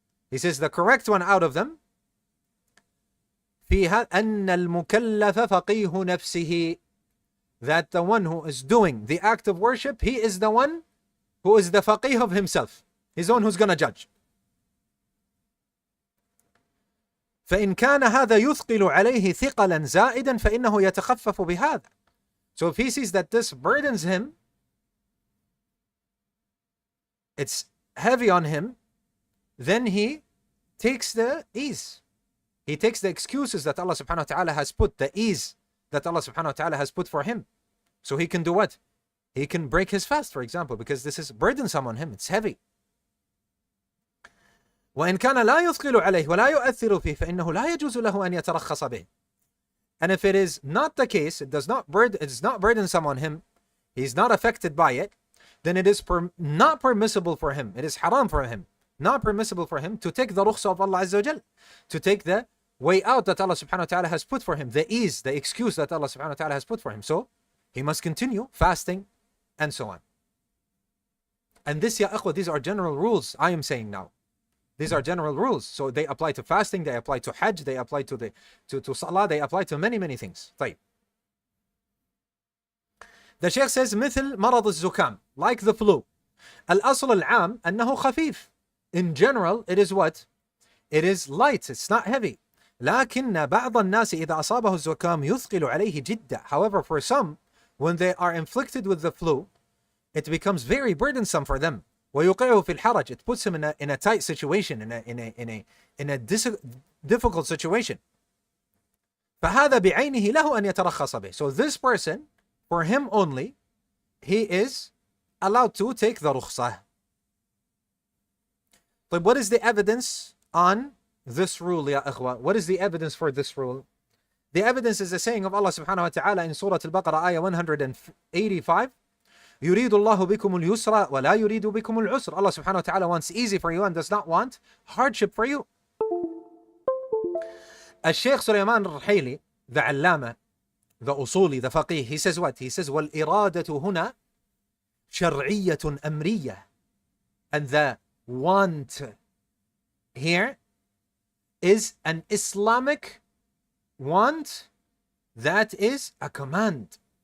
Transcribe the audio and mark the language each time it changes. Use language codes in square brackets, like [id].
[en] He says the correct one out of them, [ar] فيها أن المكلف فقيه نفسه, [en] that the one who is doing the act of worship, he is the one who is the faqih of himself. He's the one who's going to judge. [ar] فإن كان هذا يثقل عليه ثقلا زائدا فإنه يتخفف بهذا. [en] So if he sees that this burdens him, it's heavy on him, then he takes the ease. He takes the excuses that Allah subhanahu wa ta'ala has put, the ease that Allah subhanahu wa ta'ala has put for him. So he can do what? He can break his fast, for example, because this is burdensome on him, it's heavy. [ar] وإن كان لا يثقل عليه ولا يؤثر فيه فإنه لا يجوز له أن يترخص به. [en] And if it is not the case, it's not burdensome on him, he's not affected by it, then it is not permissible for him, it is haram for him, not permissible for him to take the rukhsah of Allah Azza wa Jal, to take the way out that Allah subhanahu wa ta'ala has put for him, the ease, the excuse that Allah subhanahu wa ta'ala has put for him. So he must continue fasting and so on. And this, ya akhwa, these are general rules I am saying now. These are general rules. So they apply to fasting, they apply to Hajj, they apply to Salah, they apply to many, many things. [ar] طيب. [en] The Shaykh says [ar] مثل مرض الزكام, [en] like the flu. [ar] الأصل العام أنه خفيف. [en] In general, it is what? It is light, it's not heavy. [ar] لكن بعض الناس إذا أصابه الزكام يثقل عليه جدا. [en] However, for some, when they are inflicted with the flu, it becomes very burdensome for them. [ar] ويوقعه في الحرج. [en] It puts him in a tight situation, in a difficult situation. [ar] فهذا بعينه له أن يترخص به. [en] So this person, for him only, he is allowed to take the rukhsah. But what is the evidence on this rule, ya akhwa? What is the evidence for this rule? The evidence is the saying of Allah subhanahu wa ta'ala in Surah Al-Baqarah, ayah 185. [ar] يريد الله بكم اليسر ولا يريد بكم العسر. [en] Allah subhanahu wa ta'ala wants easy for you and does not want hardship for you. Shaykh Sulayma al-Ruhaili, the Allama, the Usuli, the Faqih, he says what? He says [ar] وَالْإِرَادَةُ هُنَا شَرْعِيَّةٌ أَمْرِيَّةٌ. [en] And the want here is an Islamic want that is a command.